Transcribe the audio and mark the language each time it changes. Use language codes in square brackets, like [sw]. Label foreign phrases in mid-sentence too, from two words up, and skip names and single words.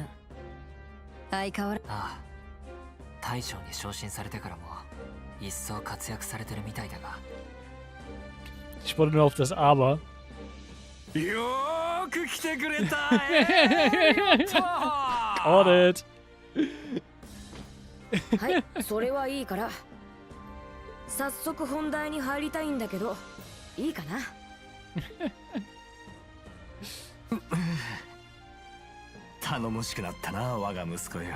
[ja] 相変わらず。ああ、大将に昇進されてからも一層活躍されてるみたいだが。 [de] Ich wollte nur auf das Aber. [ja] よーく来てくれた。 [en] Got it. [ja] はい、それはいいから。早速本題に入りたいんだけど、いいかな。頼もしくなったな、我が息子よ。